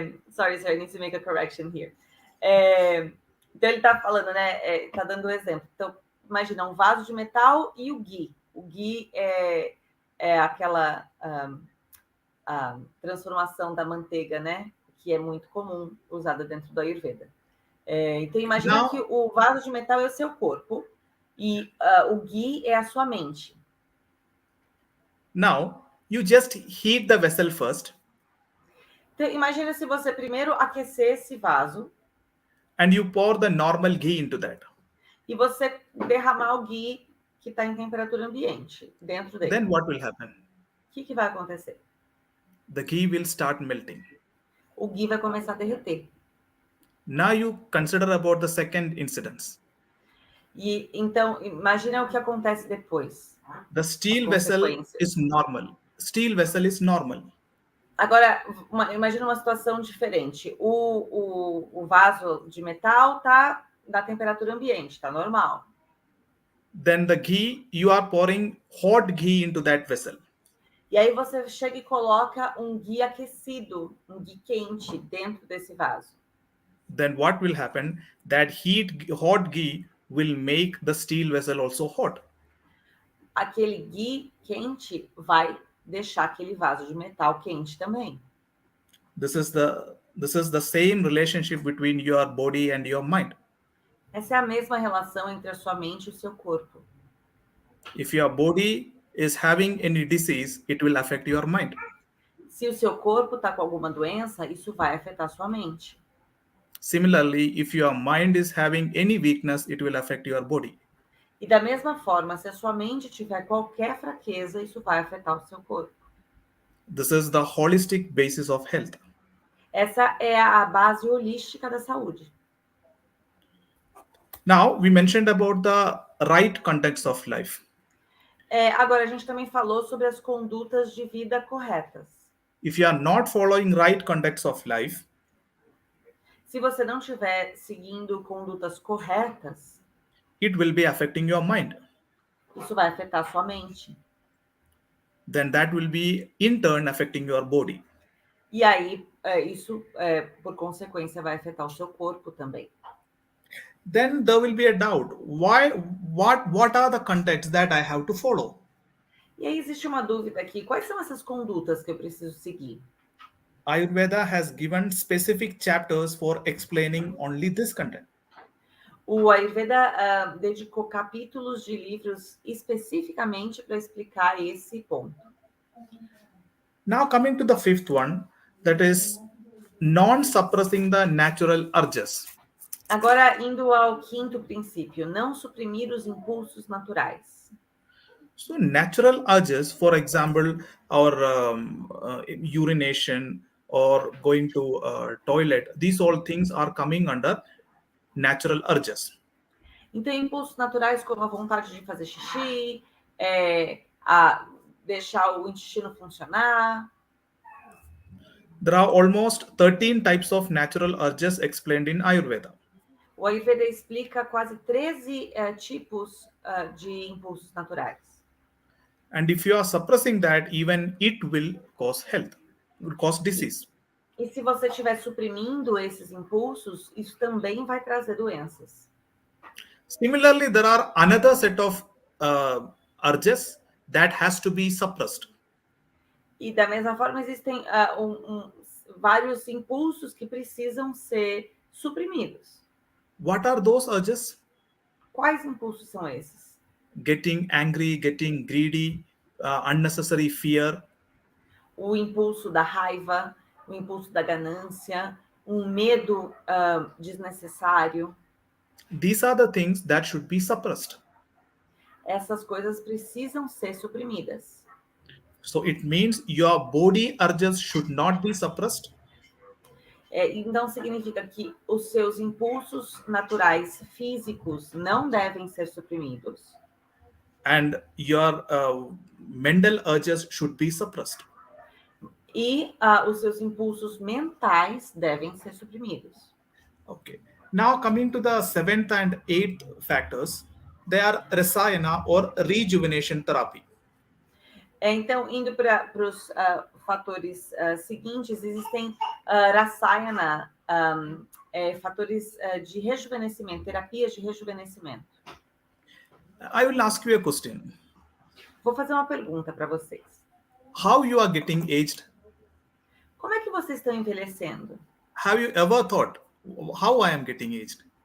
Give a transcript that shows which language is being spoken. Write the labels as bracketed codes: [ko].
[en] Sorry, I need to make a correction here. [pt] Então ele tá falando, né? Tá dando um exemplo. Então, imagina um vaso de metal e o ghee. O ghee é aquela transformação da manteiga, né? Que é muito comum, usada dentro do Ayurveda. Então, imagina que o vaso de metal é o seu corpo e o ghee é a sua mente. [en] Now, you just heat the vessel first. [pt] Então, imagina se você primeiro aquecer esse vaso. [en] And you pour the normal ghee into that. [pt] E você derramar o ghee que está em temperatura ambiente dentro dele. [en] Then what will happen? [pt] O que vai acontecer? [en] The ghee will start melting. [pt] O ghee vai começar a derreter. [en] Now you consider about the second incidence. [pt] E então, imagina o que acontece depois. [en] The steel vessel is normal. Steel vessel is normal. [pt] Agora, imagina uma situação diferente. O vaso de metal está na temperatura ambiente, está normal. [en] Then the ghee, you are pouring hot ghee into that vessel. [pt] E aí você chega e coloca um ghee aquecido, um ghee quente dentro desse vaso. [en] Then what will happen? That hot ghee will make the steel vessel also hot. [pt] Aquele ghee quente vai deixar aquele vaso de metal quente também. [en] This is the same relationship between your body and your mind. [pt] Essa é a mesma relação entre a sua mente e o seu corpo. [en] If your body is having any disease, it will affect your mind. [pt] Se o seu corpo está com alguma doença, isso vai afetar a sua mente. [en] Similarly, if your mind is having any weakness, it will affect your body. [pt] E da mesma forma, se a sua mente tiver qualquer fraqueza, isso vai afetar o seu corpo. [en] This is the holistic basis of health. [pt] Essa é a base holística da saúde. [en] Now, we mentioned about the right context of life. [pt] Agora, a gente também falou sobre as condutas de vida corretas. [en] If you are not following right context of life, [pt] se você não estiver seguindo condutas corretas, [en] it will be affecting your mind. [pt] Isso vai afetar a sua mente. [en] Then that will be in turn affecting your body. [pt] E aí, isso, por consequência, vai afetar o seu corpo também. [en] Then there will be a doubt. What are the contexts that I have to follow? [pt] E aí existe uma dúvida aqui. Quais são essas condutas que eu preciso seguir? [en] Ayurveda has given specific chapters for explaining only this content. [pt] O Ayurveda dedicou capítulos de livros especificamente para explicar esse ponto. [en] Now coming to the fifth one, that is non-suppressing the natural urges. [pt] Agora, indo ao quinto princípio, não suprimir os impulsos naturais. [en] So natural urges, for example, our urination or going to toilet, these all things are coming under natural urges. [pt] Então, impulsos naturais como a vontade de fazer xixi, a deixar o intestino funcionar. [en] There are almost 13 types of natural urges explained in Ayurveda. [pt] O Ayurveda explica quase 13 tipos de impulsos naturais. [en] And if you are suppressing that, even it will cause will cause disease. [pt] E se você estiver suprimindo esses impulsos, isso também vai trazer doenças. [en] Similarly, there are another set of urges that has to be suppressed. [pt] E da mesma forma, existem vários impulsos que precisam ser suprimidos. [en] What are those urges? [pt] Quais impulsos são esses? [en] Getting angry, getting greedy, unnecessary fear. [pt] O impulso da raiva, o impulso da ganância, um medo desnecessário. [en] These are the things that should be suppressed. [pt] Essas coisas precisam ser suprimidas. [en] So it means your body urges should not be suppressed. [pt] Então significa que os seus impulsos naturais físicos não devem ser suprimidos. [en] And your mental urges should be suppressed. [pt] E os seus impulsos mentais devem ser suprimidos. [en] Okay. Now coming to the seventh and eighth factors, they are rasayana or rejuvenation therapy. [pt] Então, indo para os fatores seguintes, existem rasayana, fatores de rejuvenescimento, terapias de rejuvenescimento. [en] I will ask you a question. [pt] Vou fazer uma pergunta para vocês. [en] How you are getting aged? [pt] Como é que vocês estão envelhecendo? [en] Have you ever thought how I am getting aged?